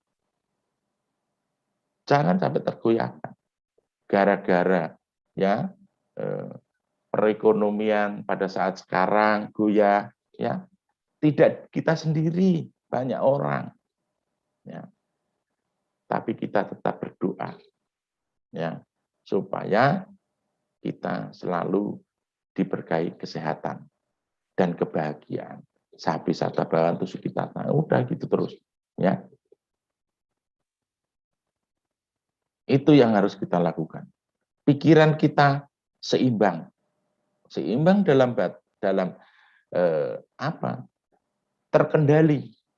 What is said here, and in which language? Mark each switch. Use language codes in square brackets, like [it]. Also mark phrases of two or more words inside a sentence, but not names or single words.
[id] Jangan sampai tergoyahkan gara-gara ya perekonomian pada saat sekarang goyah, ya tidak kita sendiri, banyak orang, ya, tapi kita tetap berdoa, ya, supaya kita selalu diberkahi kesehatan dan kebahagiaan. [pi] Sapi sata bawantu sukitata, [id] udah gitu terus, ya. Itu yang harus kita lakukan. Pikiran kita seimbang dalam terkendali.